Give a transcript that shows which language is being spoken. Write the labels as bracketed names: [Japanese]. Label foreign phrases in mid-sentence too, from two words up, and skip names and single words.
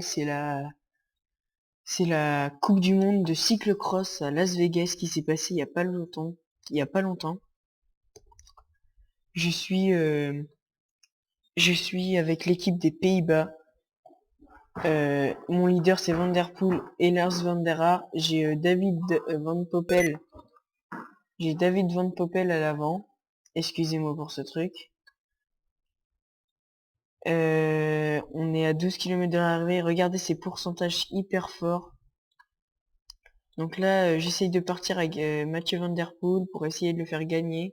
[French] C'est la Coupe du Monde de cyclocross à Las Vegas qui s'est passée il y a pas longtemps. Je suis, euh, je suis avec l'équipe des Pays-Bas. Mon leader c'est Van der Poel et Lars van der Haar. J'ai David Van Poppel. J'ai David Van Poppel à l'avant. Excusez-moi pour ce truc. On est à 12 km de l'arrivée. Regardez ces pourcentages hyper forts. Donc là, j'essaye de partir avec Mathieu Van Der Poel pour essayer de le faire gagner.